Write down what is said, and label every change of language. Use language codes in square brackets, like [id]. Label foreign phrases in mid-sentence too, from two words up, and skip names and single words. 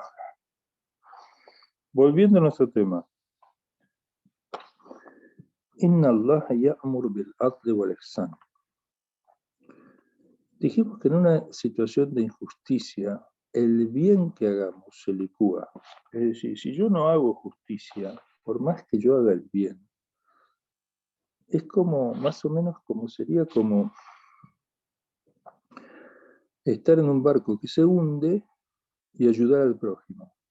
[es] Volviendo a nuestro tema. [ar] إن الله يأمر بالعدل والإحسان. [es] Dijimos que en una situación de injusticia, el bien que hagamos se licúa. Es decir, si yo no hago justicia, por más que yo haga el bien, es como, más o menos como sería como estar en un barco que se hunde y ayudar al prójimo.